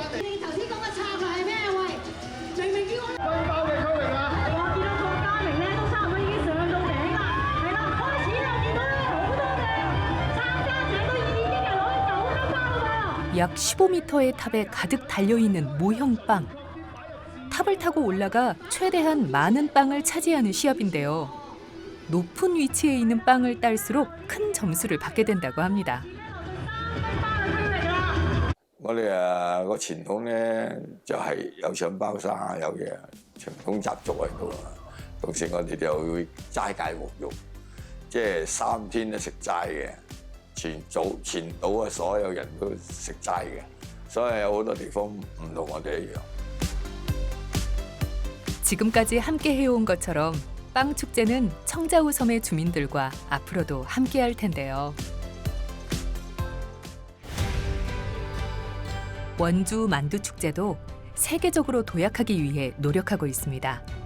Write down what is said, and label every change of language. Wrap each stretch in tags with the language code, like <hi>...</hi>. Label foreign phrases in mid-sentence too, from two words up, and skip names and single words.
<ko>약 15m의 탑에 가득 달려있는 모형빵. 탑을 타고 올라가 최대한 많은 빵을 차지하는 시합인데요. 높은 위치에 있는 빵을 딸수록 큰 점수를 받게 된다고 합니다.</ko> <yue>我哋個傳統咧就係有上包山啊，有嘅傳統習俗喺度啊。到時我哋就會齋戒沐浴，即係3天都食齋嘅。全島啊，所有人都食齋嘅，所以有好多地方唔同我哋一樣。</yue> <ko>지금까지 함께 해온 것처럼 빵 축제는 청자우 섬의 주민들과 앞으로도 함께할 텐데요. 원주 만두 축제도 세계적으로 도약하기 위해 노력하고 있습니다.</ko>